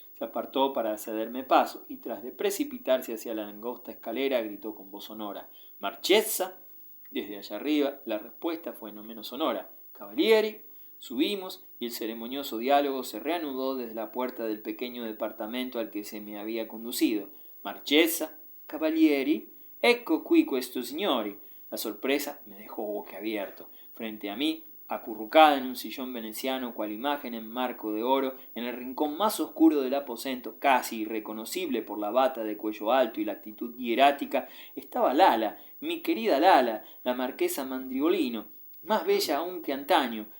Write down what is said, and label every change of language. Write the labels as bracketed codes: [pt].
[es] Se apartó para cederme paso, y tras de precipitarse hacia la angosta escalera, gritó con voz sonora: «¡Marchesa!». Desde allá arriba la respuesta fue no menos sonora: «Cavalieri». Subimos, y el ceremonioso diálogo se reanudó desde la puerta del pequeño departamento al que se me había conducido. [it] «Marchesa, Cavalieri, ecco qui questo signori». [es] La sorpresa me dejó boquiabierto. Frente a mí, acurrucada en un sillón veneciano, cual imagen en marco de oro, en el rincón más oscuro del aposento, casi irreconocible por la bata de cuello alto y la actitud hierática, estaba Lala, mi querida Lala, la marquesa Mandriolino, más bella aún que antaño.